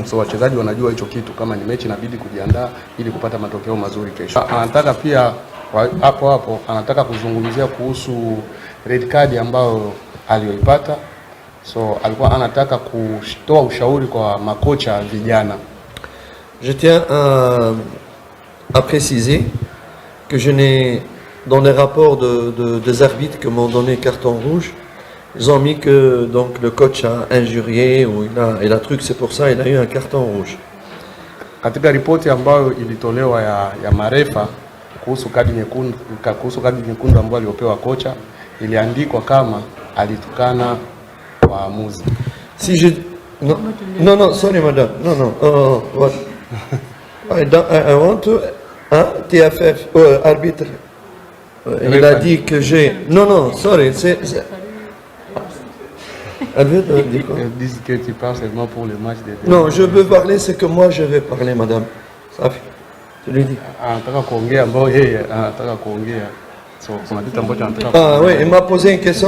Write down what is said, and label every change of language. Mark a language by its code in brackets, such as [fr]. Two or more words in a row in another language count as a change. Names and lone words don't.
[sw] So wachezaji wanajua hicho kitu, kama ni mechi inabidi kujiandaa ili kupata matokeo mazuri kesho. Anataka pia hapo anataka kuzungumzia kuhusu [en] red card [sw] ambayo aliyoipata. So alikuwa anataka kutoa ushauri kwa makocha vijana. [fr] Je tiens à préciser que je n'ai, dans les rapports des arbitres qui m'ont donné carton rouge, ils ont mis que donc le coach a injurié ou il a truc, c'est pour ça il a eu un carton rouge. [sw] Katika ripoti ambayo ilitolewa ya marefa kuhusu kadi nyekundu ambayo aliopewa kocha, iliandikwa kama alitukana waamuzi. [fr] Si je non, sorry madame. Non. [en] What? I want to TFF arbitre. [fr] Il a dit que j'ai non, sorry, c'est Ils disent que tu parles seulement pour le match de... Non, je veux parler, c'est que moi je vais parler, madame. Ça fait. Tu lui dis. Ah oui, il m'a posé une question.